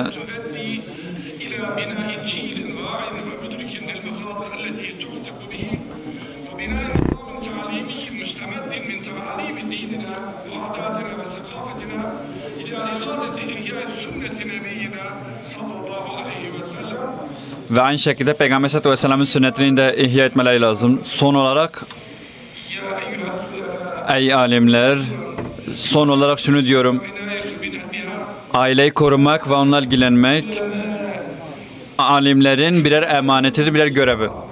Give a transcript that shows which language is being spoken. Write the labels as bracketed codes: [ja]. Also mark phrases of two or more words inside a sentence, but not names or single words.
[ar] تؤدي إلى بناء جيل واعٍ ومدرك للمخاطر التي تحدق به وبناء نظام تعليمي مستمد من تعاليم ديننا وعاداتنا وثقافتنا إلى إرادة إحياء سنة نبينا صلى الله عليه وسلم. [tr] ve aynı şekilde Peygamber Aleyhisselatü Vesselam'ın sünnetini de ihya etmeleri lazım. Son olarak ey alimler, son olarak şunu diyorum. Aileyi korumak ve onunla ilgilenmek alimlerin birer emanetidir, birer görevi.